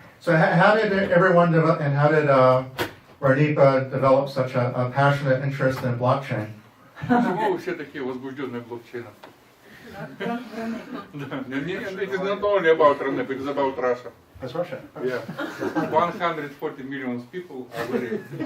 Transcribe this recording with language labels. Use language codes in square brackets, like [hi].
[en] So, how did everyone develop, and how did Ranipa develop such a passionate interest in blockchain? [ru] Почему вы все такие возбужденные блокчейном? [en] It is not only about RNP, it is about Russia. That's Russia. Yeah. 140 million people are very.